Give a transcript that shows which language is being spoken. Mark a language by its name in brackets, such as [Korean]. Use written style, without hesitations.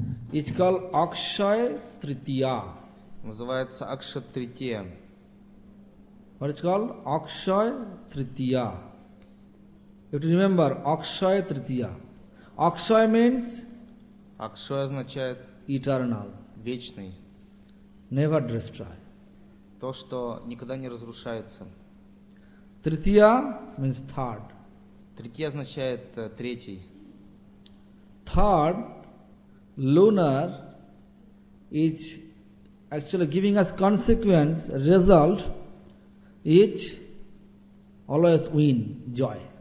[English] It's called Akshaya Tritiya. [Russian] Называется Akshaya Tritiya. [English] What is called Akshaya Tritiya? You have to remember Akshaya Tritiya. Akshaya means. [Russian] Akshaya означает. [English] Eternal. [Russian] Вечный. [English] Never destroy. [Russian] То, что никогда не разрушается. [English] Tritiya means third. [Russian] Третья означает третий. [English] Third lunar is actually giving us consequence, result, each always win joy.